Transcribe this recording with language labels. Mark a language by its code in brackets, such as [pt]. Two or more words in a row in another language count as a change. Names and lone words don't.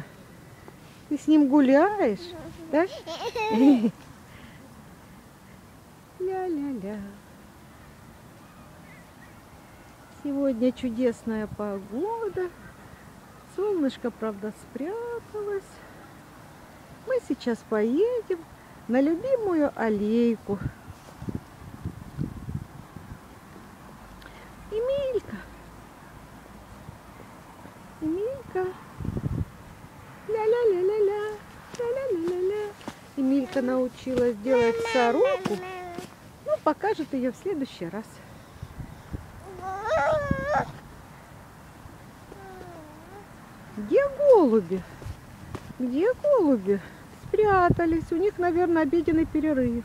[ru] Ты с ним гуляешь, да? Ля-ля-ля. Сегодня чудесная погода. Солнышко, правда, спряталось. Мы сейчас поедем на любимую аллейку. Эмилька. Эмилька. Ля-ля-ля-ля-ля. Ля-ля-ля-ля-ля. Эмилька научилась делать сороку. Ну, покажет ее в следующий раз. Где голуби? Где голуби? Спрятались. У них, наверное, обеденный перерыв.